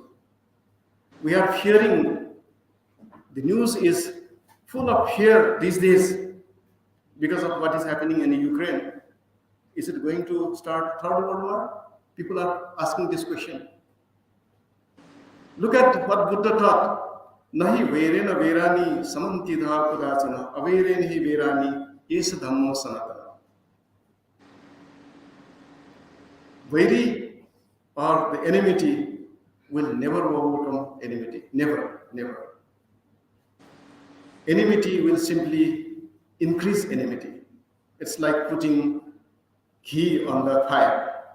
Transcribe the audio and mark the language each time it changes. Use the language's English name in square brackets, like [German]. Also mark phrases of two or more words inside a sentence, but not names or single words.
[English] We are hearing, the news is full of fear these days because of what is happening in Ukraine. Is it going to start Third World War? People are asking this question. Look at what Buddha taught. [Pali] Nahi verena verani samantidha kudachana avereni verani es dhammo sanatana. [English] Vairi or the enmity will never overcome enmity. Never, never. Enmity will simply increase enmity. It's like putting ghee on the fire.